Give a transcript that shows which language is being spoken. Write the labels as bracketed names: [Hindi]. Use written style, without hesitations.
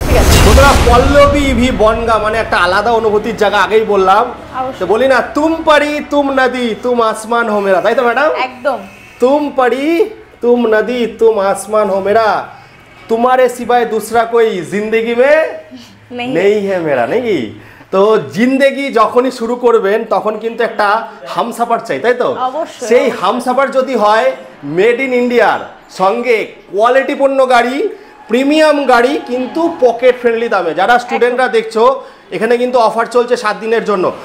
[Bangla] বন্ধুরা পল্লবী ইভি বনগাঁ মানে একটা আলাদা অনুভূতির জায়গা, আগেই বললাম। তো বলি না, [Hindi] তুম পারি তুম নদী তুম আসমান হো মেরা, [Bangla] তাই তো ম্যাডাম? একদম। [Hindi] तुम परी तुम नदी तुम आसमान हो मेरा, तुम्हारे सिवाय दूसरा कोई जिंदगी में नहीं है मेरा, [Bangla] নাকি? তো জিন্দেগি যখনই শুরু করবেন তখন কিন্তু একটা হামসাফার চাই, তাই তো? সেই হামসাফার যদি হয় মেড ইন ইন্ডিয়ার সঙ্গে কোয়ালিটিপূর্ণ গাড়ি, প্রিমিয়াম গাড়ি, কিন্তু পকেট ফ্রেন্ডলি দামে। যারা স্টুডেন্টরা দেখছো, এখানে কিন্তু অফার চলছে 7 দিনের জন্য।